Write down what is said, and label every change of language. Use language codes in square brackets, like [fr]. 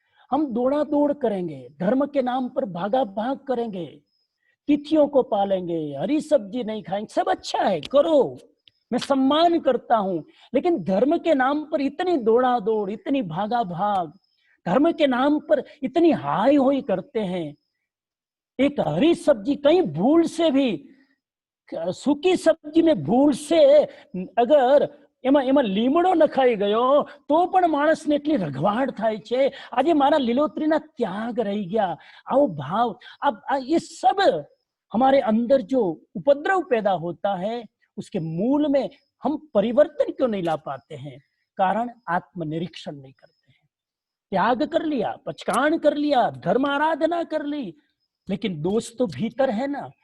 [hi] हम दौड़ा दौड़ करेंगे, धर्म के नाम पर भागा भाग करेंगे, तिथियों को पालेंगे, हरी सब्जी नहीं खाएंगे, सब अच्छा है, करो, मैं सम्मान करता हूं, लेकिन धर्म के नाम पर इतनी दौड़ा दौड़, इतनी भागा भाग, धर्म के नाम पर इतनी हाय होई करते हैं। एक हरी सब्जी कहीं भूल से भी, सूखी सब्जी में भूल से अगर [gu] એમાં લીમડો નખાઈ ગયો તો પણ માણસને એટલી રઘવાડ થાય છે। આજે મારા લીલોતરીના ત્યાગ રહી ગયા, आओ भाव। [hi] अब ये सब हमारे अंदर जो उपद्रव पैदा होता है, उसके मूल में हम परिवर्तन क्यों नहीं ला पाते हैं? कारण आत्मनिरीक्षण नहीं करते हैं। त्याग कर लिया, पचकान कर लिया, धर्म आराधना कर ली, लेकिन दोष तो भीतर है ना।